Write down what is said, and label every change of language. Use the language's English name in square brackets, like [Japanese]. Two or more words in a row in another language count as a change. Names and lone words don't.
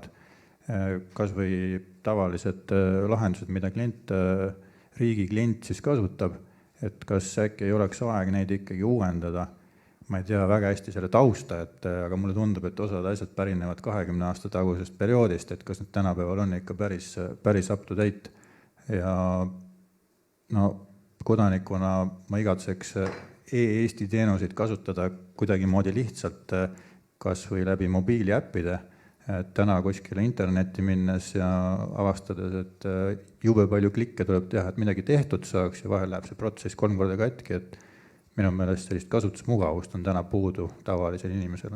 [Estonian] Kas või tavalised lahendused, mida riigi klient siis kasutab, et kas äkki ei oleks aeg neid ikkagi uuendada. Ma ei tea väga hästi selle tausta, aga mulle tundub, et osad asjad pärinevad 20 aasta tagusest perioodist, et kas need tänapäeval on ikka päris [English] up to date. [Estonian] Ja kodanikuna ma igatseks e-Eesti teenuseid kasutada kuidagi moodi lihtsalt, kas või läbi mobiiliäppide, et täna kuskile internetti minnes ja avastades, et jube palju klikke tuleb teha, et midagi tehtud saaks ja vahel läheb see protsess 3 korda katki, et minu meelest sellist kasutusmugavust on täna puudu tavalisele inimesele.